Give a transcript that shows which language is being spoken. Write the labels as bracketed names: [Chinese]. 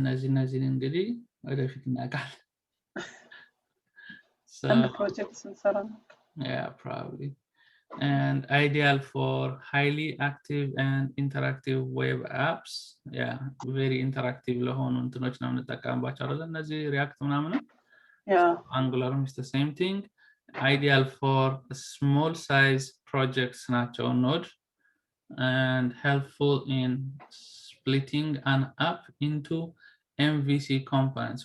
[Amharic] እነዚህ እንግዲህ ወደፊት እናውቃለን። So projects እንሰራ ነው። [English] Yeah, probably. And ideal for highly active and interactive web apps. Yeah, very interactive [Amharic] ለሆኑ እንትኖች ነው የምንጠቀምባቸው አይደል? እነዚህ React ምናምን ነው። [English] Yeah. Angular is the same thing. Ideal for small size projects ናቸው Node, and helpful in splitting an app into MVC components.